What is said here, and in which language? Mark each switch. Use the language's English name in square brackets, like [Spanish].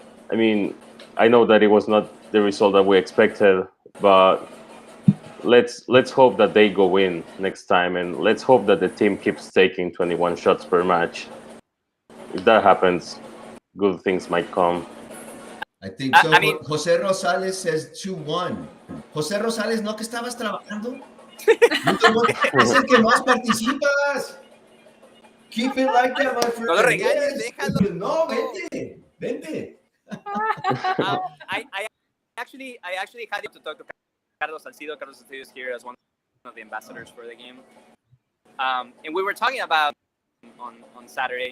[English] I mean, I know that it was not the result that we expected, but let's hope that they go in next time, and let's hope that the team keeps taking 21 shots per match. If that happens, good things might come. I think so. I mean, Jose Rosales says 2-1. [Spanish] Jose Rosales, ¿no que estabas trabajando? Es el que más participas. [English] Keep it like that, my friend. [Spanish] no lo regañes, [English] Yes. [Spanish] déjalo. No, vente. [English] I actually had to talk to Carlos Salcido. Carlos Salcido is here as one of the ambassadors for the game, and we were talking about on Saturday.